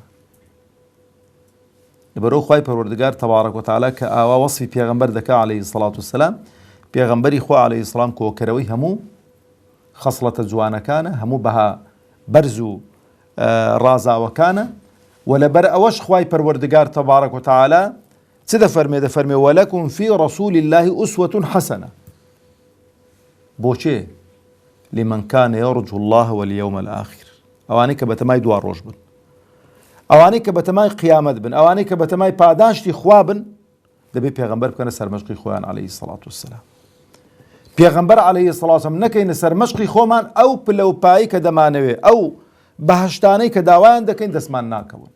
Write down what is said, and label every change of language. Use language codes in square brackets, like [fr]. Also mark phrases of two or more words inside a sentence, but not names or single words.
[ckb] لەبەرەوە خوای پەروەردگار [ar] تەبارەک وتەعالە [ckb] کە ئاوا وەصفی پێغەمبەر دەکا [ar] عەلەیهی سەڵات وسەلام، [ckb] پێغەمبەری خوا [ar] عەلەیهی سەڵام [ckb] کۆکەرەوەی هەموو خەسڵەتە جوانەکانە، هەموو بەها بەرز و ڕازاوەکانە، و لەبەر ئەوەش خوای پەروەردگار [ar] تەبارەک وتەعالە [ckb] چ دەفەرمێ؟ [ar] دەفەرمێ وەلەکم فی ڕەسوول الله ئوسوة حەسەنە. [ckb] بۆچێ؟ [ar] لمن كان يرجو الله واليوم الآخر، [ckb] ئەوانەی کە بەتەمای دوا ڕۆژ بن، ئەوانەی کە بەتەمای قیامەت بن، ئەوانەی کە بەتەمای پاداشتی خوا بن، دەبێت پێغەمبەر بکەنە سەرمەشقی خۆیان [ar] عەلەیهی سەڵات وسەلام. [ckb] پێغەمبەر [ar] عەلەیهی سەڵات وسەلام [ckb] نەکەینە سەرمەشقی خۆمان، ئەو پلەپایی کە دەمانەوێ، ئەو بەهەشتانەی کە داوایان دەکەین دەستمان ناکەون.